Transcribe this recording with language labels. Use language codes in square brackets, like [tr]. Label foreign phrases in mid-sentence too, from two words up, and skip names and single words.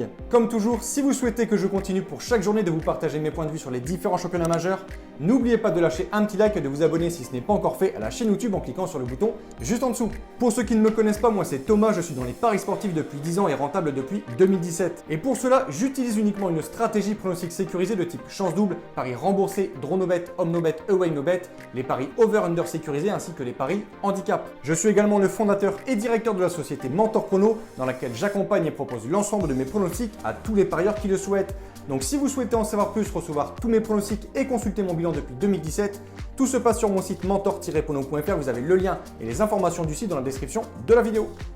[fr] Comme toujours, si vous souhaitez que je continue pour chaque journée de vous partager mes points de vue sur les différents championnats majeurs, n'oubliez pas de lâcher un petit like et de vous abonner si ce n'est pas encore fait à la chaîne YouTube en cliquant sur le bouton juste en dessous. Pour ceux qui ne me connaissent pas, moi c'est Thomas, je suis dans les paris sportifs depuis 10 ans et rentable depuis 2017. Et pour cela, j'utilise uniquement une stratégie pronostic sécurisée de type chance double, paris remboursé, [en] draw no bet, home no bet, away no bet, [fr] les paris over-under sécurisés ainsi que les paris handicap. Je suis également le fondateur et directeur de la société Mentor Chrono dans laquelle j'accompagne et propose l'ensemble de mes pronostics à tous les parieurs qui le souhaitent. Donc si vous souhaitez en savoir plus, recevoir tous mes pronostics et consulter mon bilan depuis 2017, tout se passe sur mon site mentor-pono.fr, vous avez le lien et les informations du site dans la description de la vidéo.